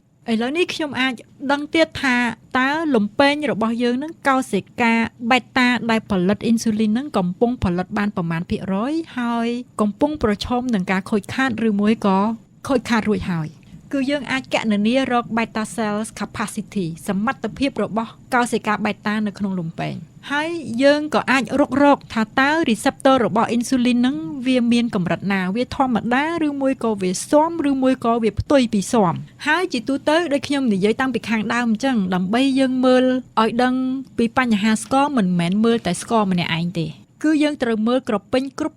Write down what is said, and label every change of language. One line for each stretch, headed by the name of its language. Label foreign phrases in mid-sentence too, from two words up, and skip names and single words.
Khmer: ឥឡូវនេះខ្ញុំអាចដឹងទៀតថាតើលំពេងរបស់យើងហ្នឹងកោសិកាបេតាដែលផលិតអ៊ីនស៊ូលីនហ្នឹងកំពុងផលិតបានប្រមាណភាគរយ ហើយកំពុងប្រឈមនឹងការខូចខាតឬមួយក៏ខូចខាតរួចហើយគឺយើងអាចកណនារក beta cells capacity សមត្ថភាពរបស់កោសិកាបេតានៅក្នុងលំពេងហើយយើងក៏អាចរកថាតើ
English: receptor របស់ insulin
Khmer: ហ្នឹងវាមានកម្រិតណាវាធម្មតាឬមួយក៏វាស៊ាំឬមួយក៏វាផ្ទុយពីស៊ាំហើយជាទូទៅដូចខ្ញុំនិយាយតាំងពីខាងដើមអញ្ចឹងដើម្បីយើងមើលឲ្យដឹងពីបញ្ហាស្ករមិនមែនមើលតែស្ករម្នាក់ឯងទេគឺយើងត្រូវមើលក្រពេញគ្រប់